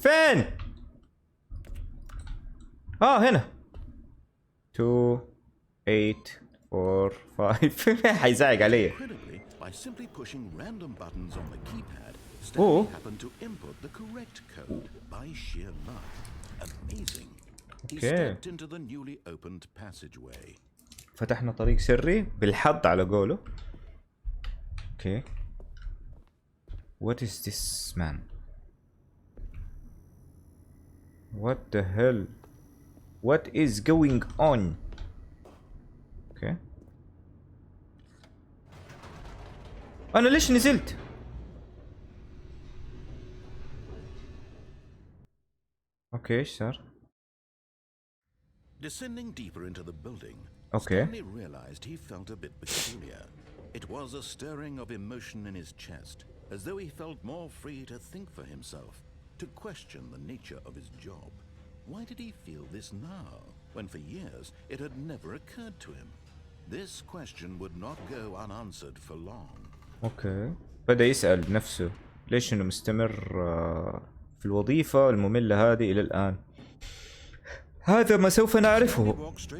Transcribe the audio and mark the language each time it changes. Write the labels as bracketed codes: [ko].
[ar] فين؟ هنا 2845 حيزعق علي. [en] Incredibly, by simply pushing random buttons on the keypad, Stanley happened to input the correct code by sheer luck. Amazing. He stepped into the newly opened passageway. [ar] فتحنا طريق سري بالحظ على قوله. [en] Okay. What is this man? What the hell? What is going on? Okay. [ar] انا ليش نزلت؟ اوكي ايش صار؟ [en] Descending deeper into the building, Okay. Stanley realized he felt a bit peculiar. It was a stirring of emotion in his chest, as though he felt more free to think for himself, to question the nature of his job. Why did he feel this now, when for years it had never occurred to him? This question would not go unanswered for long. [ar] اوكي. بدأ يسأل نفسه ليش انه مستمر في الوظيفة المملة هذه إلى الآن. هذا ما سوف نعرفه.